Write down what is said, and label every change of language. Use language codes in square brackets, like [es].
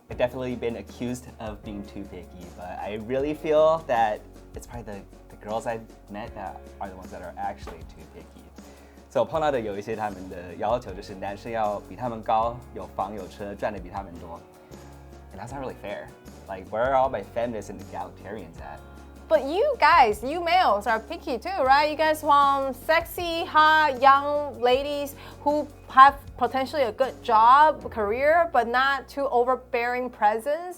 [en] I've definitely been accused of being too picky, but I really feel that it's probably the girls I've met that are the ones that are actually too picky. [zh] So 碰到的有一些他们的要求就是男生要比他们高，有房有车，赚的比他们多. [en] And that's not really fair. Like, where are all my feminists and egalitarians at? But you guys, you males are picky too, right? You guys want sexy, hot, young ladies who have potentially a good job, career, but not too overbearing presence.